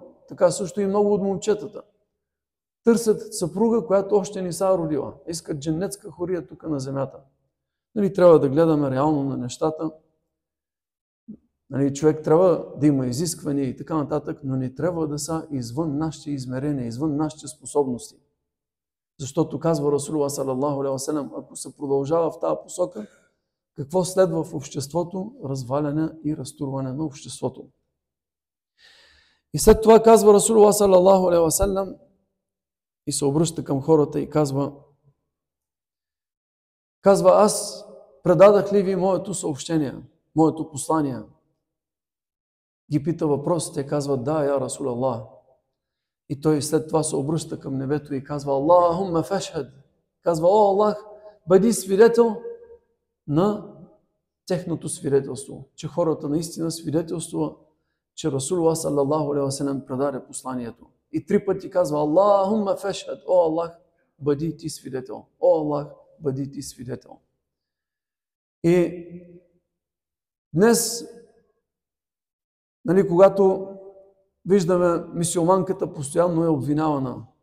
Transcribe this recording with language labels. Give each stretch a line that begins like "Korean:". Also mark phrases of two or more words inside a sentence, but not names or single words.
Bulgarian: Така също и много от момчетата. Търсят съпруга, която още не са родила. Искат дженнетска хория тук на земята. Нали, трябва да гледаме реално на нещата. Нали, човек трябва да има изисквания и така нататък, но не трябва да са извън нашите измерения, извън нашите способности. Защото казва
Arabic: رسول الله صلى الله عليه وسلم,
Bulgarian: ако се продължава в тази посока, какво следва в обществото? Разваляне и разтурване на обществото. И след това казва
Arabic: رسول الله صلى الله عليه وسلم
Bulgarian: и се обръща към хората и казва, аз предадах ли ви моето съобщение, моето послание? Ги пита въпросите, казва, да,
Arabic: يا رسول الله.
Bulgarian: И той след това се обръща към небето и казва,
Arabic: اللهم فاشهد.
Bulgarian: Казва, о Аллах, бъди свидетел на техното свидетелство. Че хората наистина свидетелства, че
Arabic: رسول الله صلى الله عليه وسلم
Bulgarian: предаде посланието. И 3 пъти казва,
Arabic: اللهم فاشهد.
Bulgarian: О Аллах, бъди ти свидетел. О Аллах, бъди ти свидетел. И днес, нали, когато виждаме, мюсюлманката постоянно е обвинявана.